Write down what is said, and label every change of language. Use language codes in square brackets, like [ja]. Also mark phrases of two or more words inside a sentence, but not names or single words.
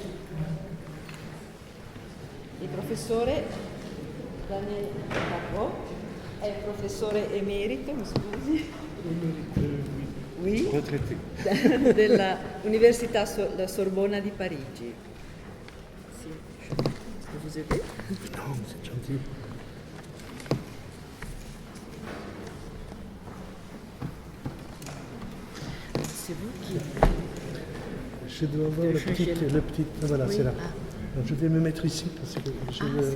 [it] Il professore Daniele Carro è professore emerito, mi scusi, della Università La Sorbona di Parigi. Sì. [fr] Vous aider? Non, c'est gentil. C'est vous qui... Je dois avoir le petit... Voilà, oui. c'est là. Donc, je vais me mettre ici parce que je...